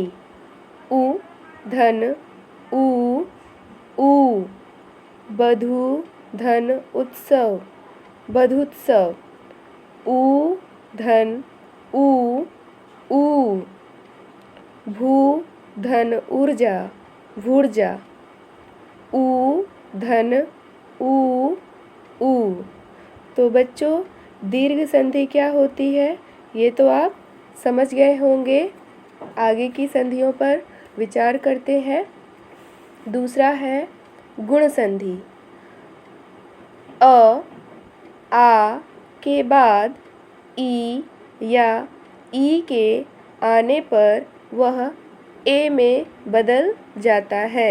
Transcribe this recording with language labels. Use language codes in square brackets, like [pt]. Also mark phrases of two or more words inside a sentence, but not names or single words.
[hi] उ धन ऊ बधु धन उत्सव बधुत्सव। ऊ धन ऊ भू धन ऊर्जा भूर्जा। ऊ धन ऊ तो बच्चों दीर्घ संधि क्या होती है ये तो आप समझ गए होंगे। आगे की संधियों पर विचार करते हैं। दूसरा है गुण संधि। आ के बाद ई या ई के आने पर वह ए में बदल जाता है।